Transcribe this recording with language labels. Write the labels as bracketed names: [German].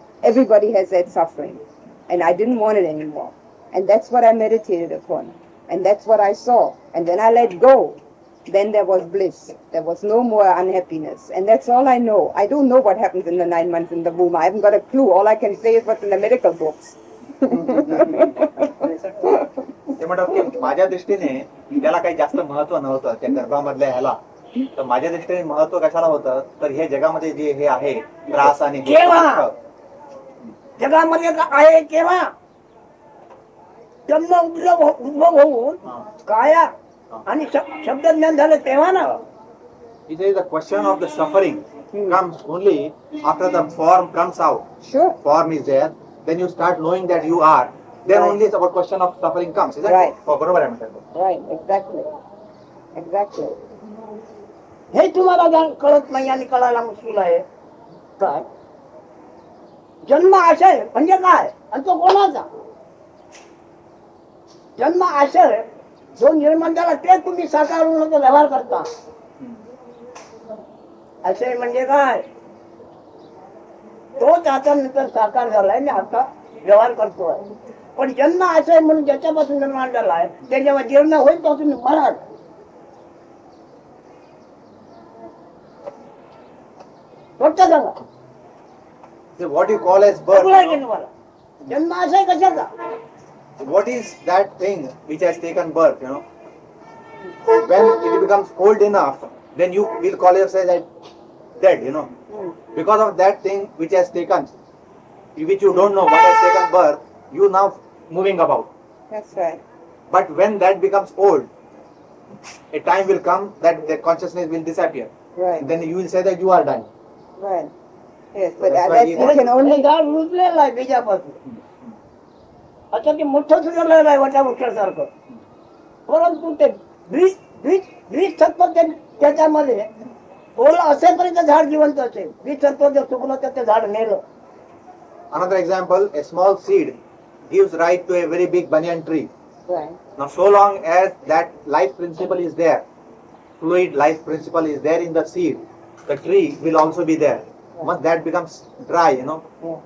[English] Everybody has that suffering. And I didn't want it anymore. And that's what I meditated upon. And that's what I saw. And when I let go, then there was bliss. There was no more unhappiness. And that's all I know. I don't know what happens in the 9 months in the womb. I haven't got a clue. All I can say is what's in the medical books. [Marathi] ते म्हणतात की माझ्या दृष्टीने त्याला काही जास्त महत्व नव्हतं त्या गर्भामधल्या ह्याला. तर माझ्या दृष्टीने महत्व कशाला होतं तर हे जगामध्ये जे हे आहे त्रास आणि जगामध्ये आहे केव्हा जन्म उद्भव होऊन काया आणि शब्द ज्ञान झालं तेव्हा ना. [English] It is the question of the suffering comes only after the form comes out. Sure. Form is there, then you start knowing that you are. Then Right. only it's about question of suffering comes. Is that Right. [Marathi] oh, बरोबर आहे म्हणतात. [English] Right, exactly. Exactly. [Marathi] हे तुम्हाला कळत नाही आणि कळायला मुश्किल आहे. काय जन्म आशय म्हणजे काय आणि तो कोणाचा? जन्म आशय जो निर्माण झाला ते तुम्ही साकारून व्यवहार करता. आशय म्हणजे काय? तोच आता नंतर साकार झालाय आणि आता व्यवहार करतोय. पण जन्म आशय म्हणून ज्याच्यापासून निर्माण झालाय ते जेव्हा जीर्ण होईल तो तुम्ही मराल. कोणतं सांगा? [English] What you call as birth. [Marathi] तुम्हाला जन्म आशय कशाचा? [English] What is that thing which has taken birth, you know? When it becomes old enough, then you will call yourself as dead, you know. Because of that thing which has taken, which you don't know what has taken birth, you now moving about. That's right. But when that becomes old, a time will come that the consciousness will disappear. Right. Then you will say that you are dying. Right. Yes, but That's why that's, you you can only [Marathi] झाड रुजलेलं आहे बीजापासून. आता ते मोठं सुधारलेलं आहे वटा वृक्षासारखं. परंतु ते बीज सत्व त्याच्यामध्ये ओलं असेपर्यंत झाड जिवंत असेल. बीज सत्व जर चुकलं तर ते झाड नेलं. [English] Another example, a small seed gives rise to a very big banyan tree. right. Now, so long as that life principle is there, fluid life principle is there in the seed, the tree will also be there. Once that becomes dry, you know,